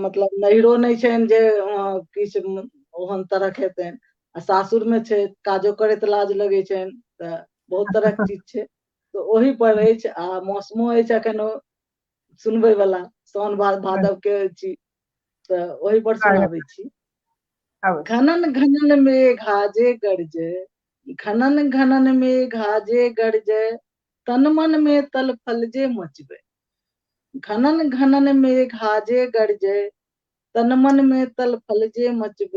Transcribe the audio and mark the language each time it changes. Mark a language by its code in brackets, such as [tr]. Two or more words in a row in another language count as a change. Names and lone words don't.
[mai] मतलब नैहरो नहि छनि जे किछु ओहन तरह हेतनि, आ सासुर में छै काजो करैत लाज लगै छनि, तऽ बहुत तरहक चीज छै। तऽ ओहि पर अछि, आ मौसमो अछि अखन ओ सुनबै वाला, साउन भादव के छी, तऽ ओहि पर सुनाबै छी। अवश्य। घनन घनन मेघा जे गरजै, घनन घनन मेघा जे गरजै, तन मन में तल फल जे मचबै। घनन घनन मेघा जे गरजै, तन मन में तल फल जे मचबै।